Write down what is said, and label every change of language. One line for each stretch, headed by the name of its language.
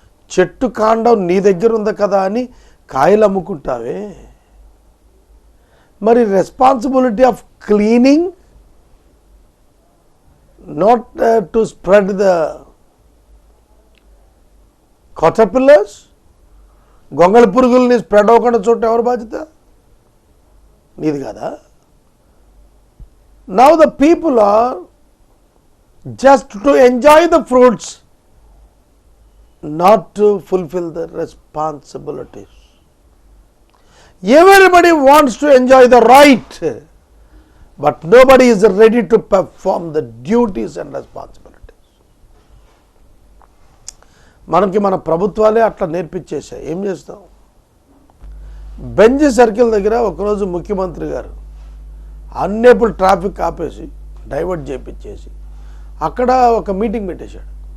Telugu: చెట్టు కాండం నీ దగ్గర ఉంది కదా అని కాయలు అమ్ముకుంటావే, మరి
English: responsibility of cleaning, not to spread the caterpillars,
Telugu: గొంగళి పురుగుల్ని స్ప్రెడ్ అవ్వకుండా చూడటం ఎవరు బాధ్యత? నీది కదా.
English: Now the people are just to enjoy the fruits, not to fulfil the responsibilities. Everybody wants to enjoy the right, but nobody is ready to perform the duties and responsibilities.
Telugu: మనకి మన ప్రభుత్వాలే అట్లా నేర్పించేసాయి. ఏం చేస్తాం? బెంజ్ సర్కిల్ దగ్గర ఒకరోజు ముఖ్యమంత్రి గారు అన్నేపుల్ ట్రాఫిక్ ఆపేసి డైవర్ట్ చేయించేసి అక్కడ ఒక మీటింగ్ పెట్టేశాడు.